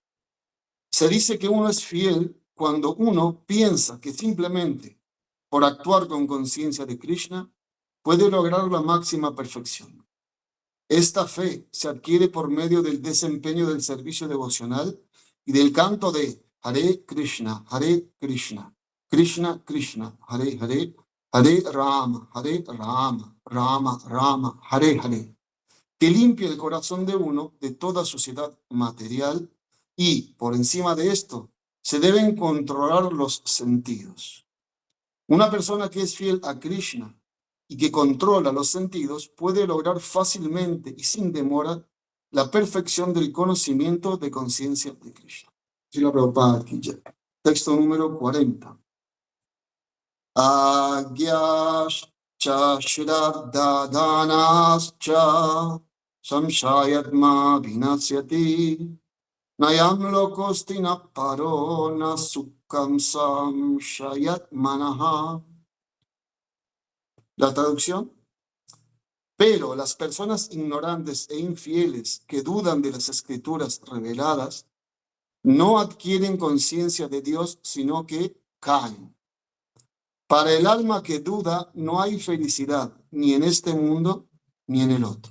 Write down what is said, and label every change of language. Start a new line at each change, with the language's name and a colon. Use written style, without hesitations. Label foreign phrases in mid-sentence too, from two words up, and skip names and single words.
Spanish: Se dice que uno es fiel cuando uno piensa que simplemente por actuar con conciencia de Krishna puede lograr la máxima perfección. Esta fe se adquiere por medio del desempeño del servicio devocional y del canto de Hare Krishna, Krishna Krishna, Hare Hare, Hare Rama, Rama Rama, Hare Hare, que limpia el corazón de uno de toda suciedad material y, por encima de esto, se deben controlar los sentidos. Una persona que es fiel a Krishna y que controla los sentidos puede lograr fácilmente y sin demora la perfección del conocimiento de conciencia de Krishna.
Hindi: Srila Prabhupada Ki Jai.
Spanish: Texto número 40.
Sanskrit: Agyascha shraddadanas-cha samshayatma vinasyati nayam lokostina paro na sukham samshayatmanaha.
Spanish: La traducción. Pero las personas ignorantes e infieles que dudan de las escrituras reveladas no adquieren conciencia de Dios, sino que caen. Para el alma que duda no hay felicidad ni en este mundo ni en el otro.